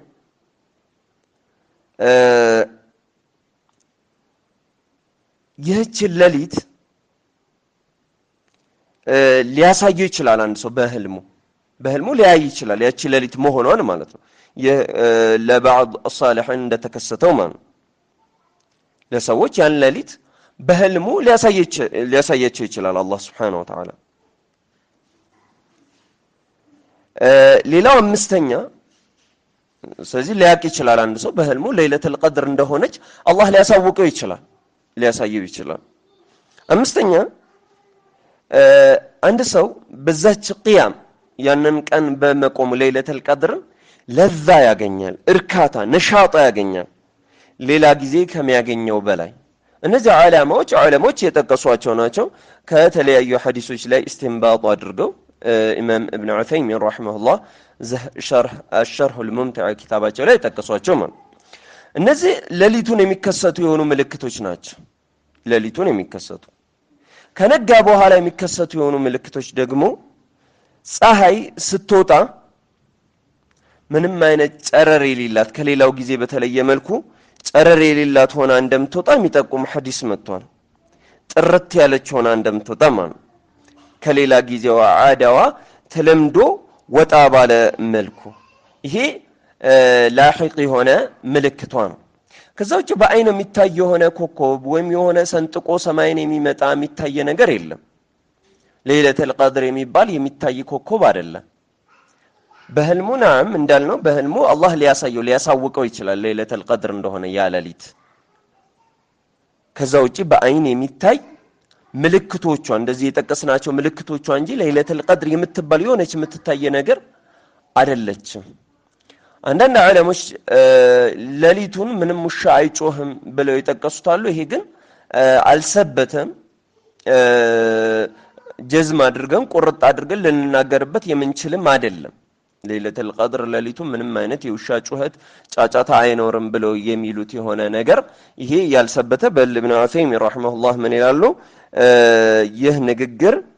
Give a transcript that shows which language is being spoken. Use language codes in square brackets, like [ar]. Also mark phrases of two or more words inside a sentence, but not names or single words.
[am] ይህች ሌሊት ሊያሳየው ይችላል አንድ ሰው በህልሙ ሊያይ ይችላል ያቺ ሌሊት መሆኗን ማለት ነው ለባዕድ الصالحين እንደተከሰተው ማለት ለሰዎች ያን ሌሊት በህልሙ ሊያሳየቸው ይችላል አላህ [ar] سبحانه وتعالى [am] ሌላው አምስተኛ ስለዚህ ሊያቅ ይችላል አንድ ሰው በህልሙ [ar] ليلة القدر [am] እንደሆነች አላህ ሊያሳውቀው ይችላል ሊያሳየው ይችላል አምስተኛ አንድ ሰው በዛች ቂያም ያንን ቀን በመቆሙ [ar] ليلة القدر [am] ለዛ ያገኛል እርካታ ነሻጣ ያገኛል ሌላ ጊዜ ከሚያገኘው በላይ እነዚህ ዓላማዎች የጠቀሷቸው ናቸው ከተለያዩ ሐዲሶች ላይ استنباط አድርገው ኢማም ኢብኑ ዑሰይሚን ረሂመሁላህ الشرح الممتع ኪታባቸው ላይ ጠቀሷቸው ማለት እነዚህ ሌሊቱን የሚከሰቱ የሆኑ ምልክቶች ናቸው ሌሊቱን የሚከሰቱ ከነጋ በኋላ የሚከሰቱ የሆኑ ምልክቶች ደግሞ ፀሐይ ስትወጣ ምንም አይነት ጨረር የሌላት ከሌላው ጊዜ በተለየ መልኩ ጨረር የሌላት ሆና እንደምትወጣ የሚጠቁም ሐዲስ መጥቷል ጥርት ያለች ሆና እንደምትወጣ ማለት ከሌላ ጊዜዋ ዓዳዋ ተለምዶ ወጣ ባለ መልኩ ይሄ ላሂቅ የሆነ ምልክቷ ነው ከዛውጭ በአይን የሚታይ የሆነ ኮከብ ወይም የሆነ ሰንጥቆ ሰማይን የሚመጣ የሚታይ ነገር የለም [ar] ليلة القدر [am] የሚባል የሚታይ ኮከብ አይደለም በህልሙ ናም እንዳልነው በህልሙ አላህ ሊያሳውቀው ይችላል [ar] ليلة القدر [am] እንደሆነ ያ ሌሊት ከዛውጭ በአይን የሚታይ ምልክቶቿ እንደዚህ የጠቀስናቸው ምልክቶቿ እንጂ [ar] ليلة القدر [am] የምትባል የሆነች የምትታይ ነገር አይደለችም አንዳንድ ዓለሞች ሌሊቱን ምንም ውሻ አይጮህም ብለው ይጠቀሱታሉ ይሄ ግን አልሰበተም ጀዝም አድርገን ቁርጥ አድርገን ልንናገርበት የምንችልም አይደለም [ar] ليلة القدر [am] ለሊቱ ምንም አይነት የውሻ ጩኸት ጫጫታ አይኖርም ብለው የሚሉት የሆነ ነገር ይሄ ያልሰበተ በኢብኑ ዑሰይሚን ረሂመሁላህ ምን ይላሉ ይህ ንግግር